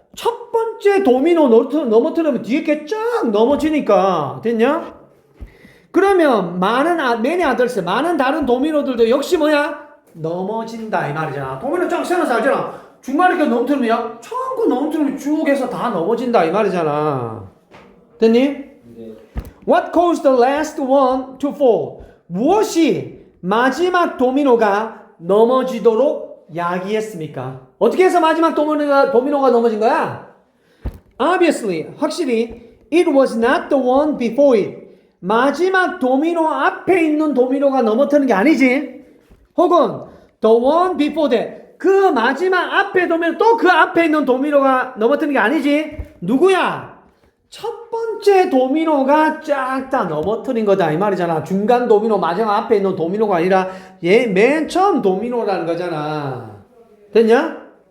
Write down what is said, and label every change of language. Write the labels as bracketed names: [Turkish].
[Korean] 첫 번째 도미노 넘어뜨리면 뒤에 게 쫙 넘어지니까. 됐냐? 그러면 [English] many others, [Korean] 많은 다른 도미노들도 역시 뭐야? 넘어진다 이 말이잖아. 도미노 쫙 세워서 알잖아. 중간에 이렇게 넘어뜨리면 전부 넘어뜨리면 쭉 해서 다 넘어진다 이 말이잖아. 됐니? 네. [English] What caused the last one to fall? [Korean] 무엇이 마지막 도미노가 넘어지도록 야기했습니까? 어떻게 해서 마지막 도미노가 넘어진 거야? [English] Obviously, [Korean] 확실히 [English] it was not the one before it. [Korean] 마지막 도미노 앞에 있는 도미노가 넘어뜨는 게 아니지. 혹은 [English] the one before that. [Korean] 그 마지막 앞에 도미노 또 그 앞에 있는 도미노가 넘어뜨는 게 아니지. 누구야? 첫 번째 도미노가 쫙 다 넘어뜨린 거다 이 말이잖아. 중간 도미노 마지막 앞에 있는 도미노가 아니라 얘 맨 처음 도미노라는 거잖아. 됐냐?